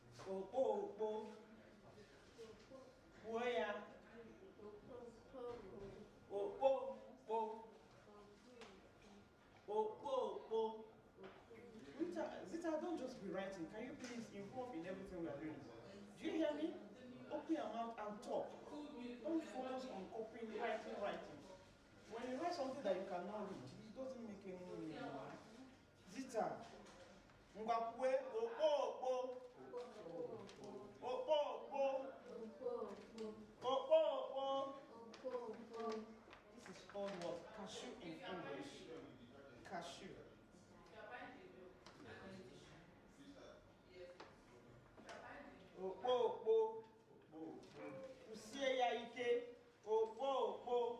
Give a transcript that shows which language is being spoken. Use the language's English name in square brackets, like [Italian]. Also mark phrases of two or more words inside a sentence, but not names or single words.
[Igbo] Okpo. Woya. Okpo. Okpo. [English] Zita, don't just be writing. Can you please involve in everything we are doing? Do you hear me? Open your mouth and talk. Don't focus on copying, writing. When you write something that you cannot read, it doesn't make any meaning. [Igbo] Zita. Ngwakwe, okpo. [English] This is called what? Cashew in English. Cashew. [Igbo] Okpo. Usie ya ike. Okpo.